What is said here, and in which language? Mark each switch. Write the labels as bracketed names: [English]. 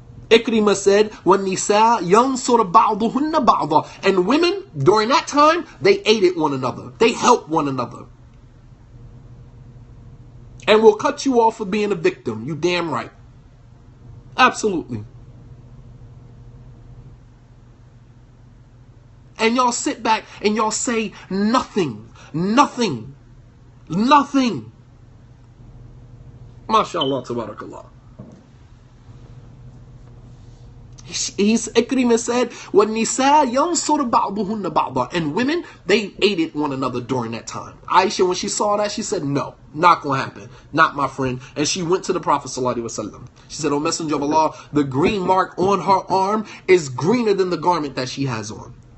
[English] Ikrimah said, [Arabic] وَالنِّسَاء يَنْصُرَ بَعْضُهُنَّ بَعْضًا. [English] And women, during that time, they aided one another. They helped one another. And will cut you off for being a victim. You damn right. Absolutely. And y'all sit back and y'all say nothing. Nothing. Nothing. MashaAllah, tabarakallah. Ikrimah said, [Arabic] وَالنِّسَاء يَنْصُرُ بَعْضُهُنَّ بَعْضًا. [English] And women, they aided one another during that time. Aisha, when she saw that, she said, no, not going to happen. Not my friend. And she went to the Prophet ﷺ. She said, O Messenger of Allah, the green mark on her arm is greener than the garment that she has on.